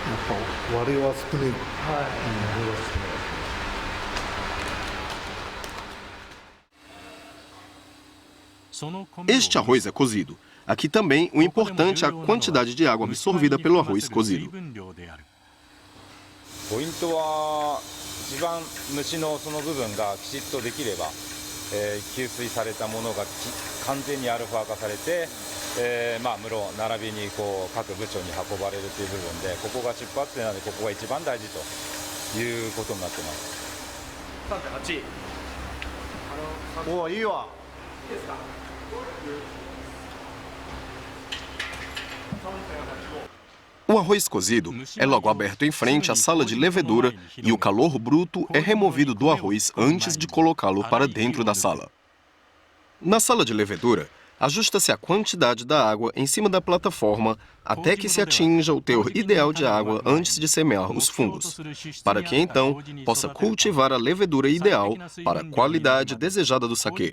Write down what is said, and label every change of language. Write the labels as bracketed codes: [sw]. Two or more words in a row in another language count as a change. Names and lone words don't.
[ja] ぱ割れは少ない。 [pt] Este arroz é cozido. Aqui também o importante é a quantidade de água absorvida pelo arroz cozido. [ja] ポイントは一番蒸しのその部分がきちっとできれば、吸水されたものが完全にアルファ化されて、室並びにこう各部署に運ばれるという部分で、ここが出発点なのでここが一番大事ということになってます。 3.8。おお、いいわ。 [pt] O arroz cozido é logo aberto em frente à sala de levedura e o calor bruto é removido do arroz antes de colocá-lo para dentro da sala. Na sala de levedura, ajusta-se a quantidade da água em cima da plataforma até que se atinja o teor ideal de água antes de semear os fungos, para que então possa cultivar a levedura ideal para a qualidade desejada do saquê.